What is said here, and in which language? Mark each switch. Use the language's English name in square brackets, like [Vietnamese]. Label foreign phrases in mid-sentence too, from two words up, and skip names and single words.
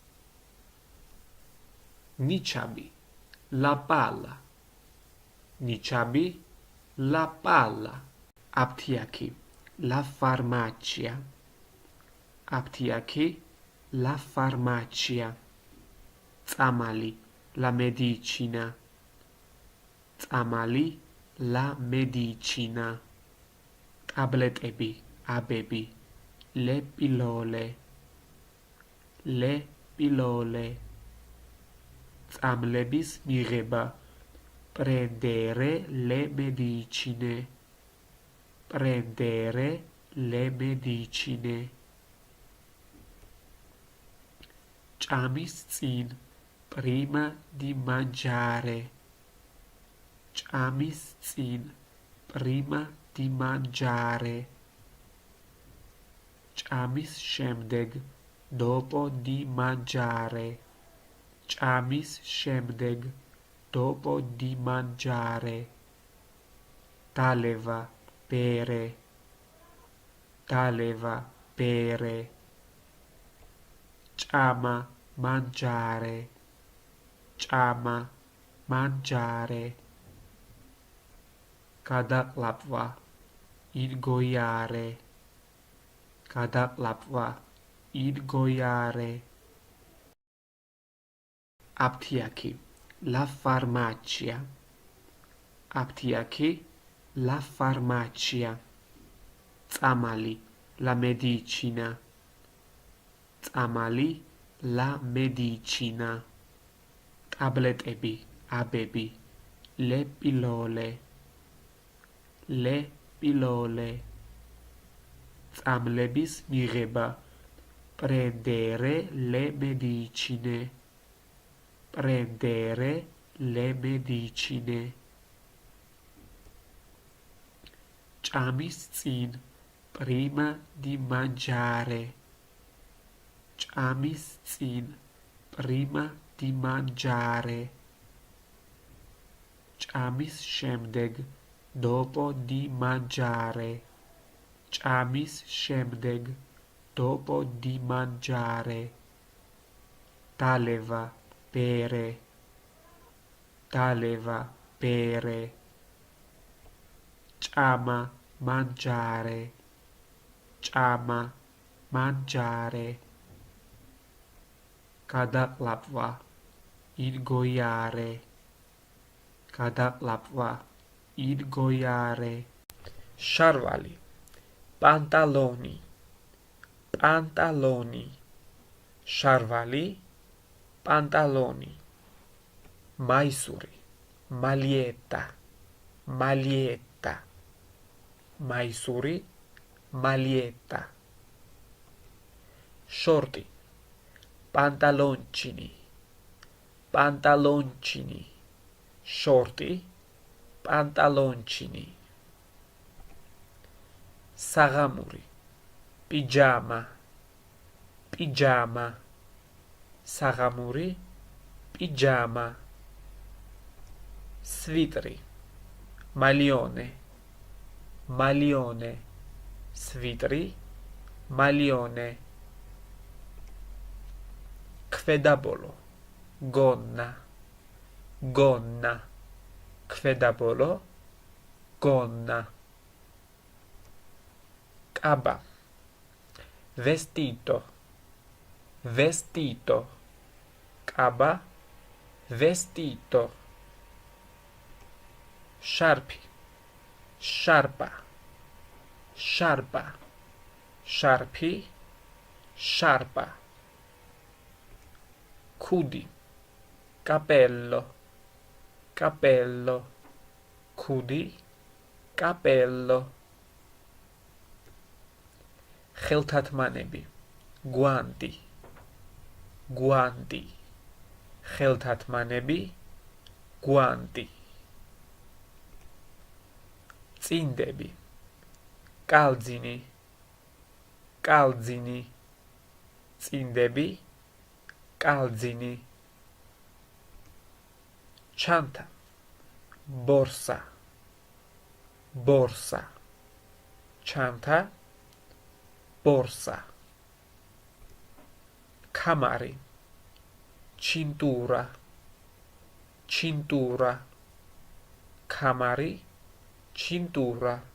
[Italian] Niciabi, la palla, niciabi, la palla. Aptiachi, la farmacia, aptiachi, la farmacia. Tsamali, la medicina, tsamali, la medicina. [Georgian] ტაბლეტები, აბები, [Italian] le pilole, le pilole. [Georgian] წამლების მიღება, [Italian] prendere le medicine, prendere le medicine. [Georgian] Ჭამის წინ, [Italian] prima di mangiare, [Georgian] ჭამის წინ, [Italian] prima di mangiare. [Georgian] ჭამის შემდეგ, [Italian] dopo di mangiare, [Georgian] ჭამის შემდეგ, [Italian] dopo di mangiare. Daleva, bere, daleva, bere. Ჭამა, mangiare, ჭამა, mangiare. გადაყლაპვა, ingoiare, გადაყლაპვა, ingoiare. Aptiachi, la farmacia, aptiachi, la farmacia. Tsamali, la medicina, tsamali, la medicina. [Georgian] ტაბლეტები, აბები, [Italian] le pilole, le pilole. [Georgian] წამლების მიღება, [Italian] prendere le medicine, prendere le medicine. [Georgian] Ჭამის წინ, [Italian] prima di mangiare, [Georgian] ჭამის წინ [Italian] prima di mangiare [Georgian] ჭამის შემდეგ [Italian] dopo di mangiare [Georgian] ჭამის შემდეგ [Italian] dopo di mangiare დალევა bere დალევა bere ჭამა mangiare ჭამა mangiare გადაყლაპვა ingoiare გადაყლაპვა ingoiare შარვალი pantaloni pantaloni შარვალი pantaloni მაისური maglietta maglietta მაისური maglietta shorti pantaloncini pantaloncini shorti pantaloncini საღამური pijama pijama საღამური pijama svitri maglione maglione svitri maglione ქვედაბოლო gonna gonna ქვედაბოლო gonna კაბა vestito vestito კაბა vestito შარფი sciarpa sciarpa შარფი შარპა ქუდი cappello cappello ქუდი cappello ხელთათმანები guanti guanti ხელთათმანები guanti წინდები calzini calzini წინდები კალძინი ჩანთა borsa borsa ჩანთა borsa კამარი cintura cintura კამარი cintura